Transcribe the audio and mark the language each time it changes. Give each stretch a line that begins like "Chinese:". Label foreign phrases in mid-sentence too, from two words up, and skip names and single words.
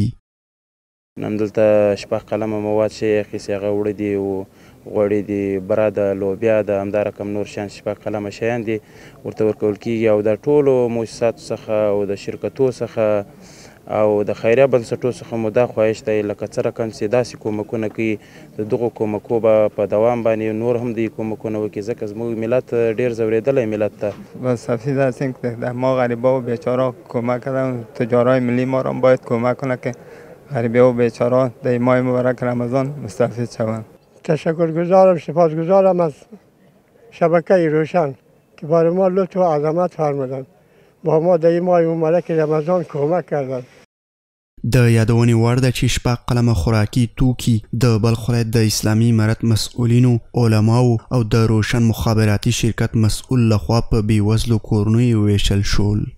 Pashto: همدلته 6 قلمه مواد چې اخیستي هغه وړه دي غوړي دي بره د لوبیا د همدا رقم نور شیان 6 قلمه شیان دي ورته ورکول کیږي او د ټولو مؤسساتو څخه او د شرکتو څخه او د خیریه بنسټو څخه مو دا خواهش دی لکه څه رقم چې داسې کومکونه کوي د دغو کومکو به په دوام باندې نور هم دوی کومکونه وکړي ځکه زموږ ملت ډېر ځورېدلی ملت ده.
Persian: با سفید هستیم که ما غریبا و بیچارا کمک کردن تجارای ملی ما را باید کمک کنه که غریبه و بیچارا در ماه مبارک رمضان مستفید شوند. تشکرگزارم سپاسگزارم از شبکه روشن که برای ما لطف و عظمت فرمودند با ما در ماه مبارک رمضان کمک کردند.
Pashto: د یادونې وړ ده چې 6 قلمه خوراکي توکي د بلخ ولایت د اسلامي امارت مسؤلینو علماو او د روشن مخابراتي شرکت مسؤل لخوا په بېوزلو کورنیو ویشل شول.